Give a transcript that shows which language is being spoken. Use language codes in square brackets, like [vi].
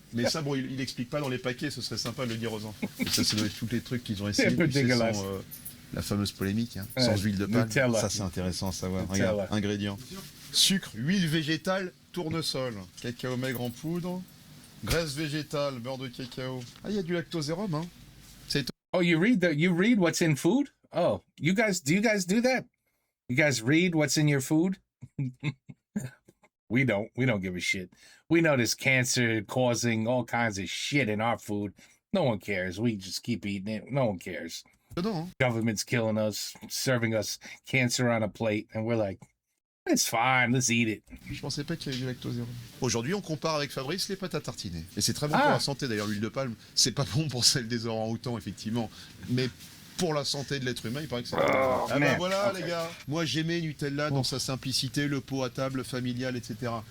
[fr] Mais ça, bon, il explique pas dans les paquets, ce serait sympa de le dire aux enfants. Et ça doit être tous les trucs qu'ils ont essayé. C'est un peu dégueulasse. La fameuse polémique, hein, Ouais, sans huile de palme. Nutella. Ça, c'est intéressant à savoir. Nutella. Regarde, ingrédients. Sucre, huile végétale, tournesol, cacao maigre en poudre, graisse végétale, beurre de cacao. Ah, il y a du lactosérum, hein. [en] Oh, you read what's in food? Oh, do you guys do that? You guys read what's in your food? We don't give a shit. We know there's cancer causing all kinds of shit in our food. No one cares. We just keep eating it. No one cares. [fr] Dedans, hein. [en] Government's killing us, serving us cancer on a plate, and we're like, it's fine, let's eat it. [fr] Je pensais pas qu'il y avait du lactosérum. Aujourd'hui, on compare avec Fabrice les pâtes à tartiner. Et c'est très bon pour Ah. la santé, d'ailleurs, l'huile de palme. C'est pas bon pour celle des orang-outans, effectivement. Mais pour la santé de l'être humain, il paraît que c'est... Oh, ah ben [en] man. [fr] voilà, [en] Okay. [fr] les gars. Moi, j'aimais Nutella dans sa simplicité, le pot à table familial, etc.